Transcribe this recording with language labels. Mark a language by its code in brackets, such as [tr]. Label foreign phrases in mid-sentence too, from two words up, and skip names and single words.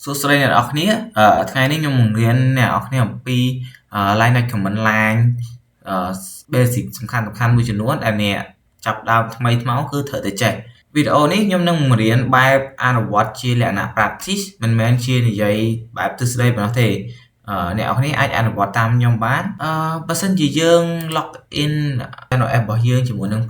[km] សួស្តីអ្នកនរគ្នាថ្ងៃនេះខ្ញុំនឹងរៀនអ្នកនរគ្នាអំពី [en] line of command line basic [km] សំខាន់មួយចំនួនដែលអ្នកចាប់ដើមថ្មីថ្មោងគឺត្រូវតែចេះវីដេអូនេះខ្ញុំនឹងបង្រៀនបែបអនុវត្តជាលក្ខណៈ practice មិនមែនជានិយាយបែបទ្រឹស្ដីប៉ុណ្ណោះទេអ្នកនរគ្នាអាចអនុវត្តតាមខ្ញុំបានបើសិនជាយើង [en] log in channel app [km] របស់យើងជាមួយនឹង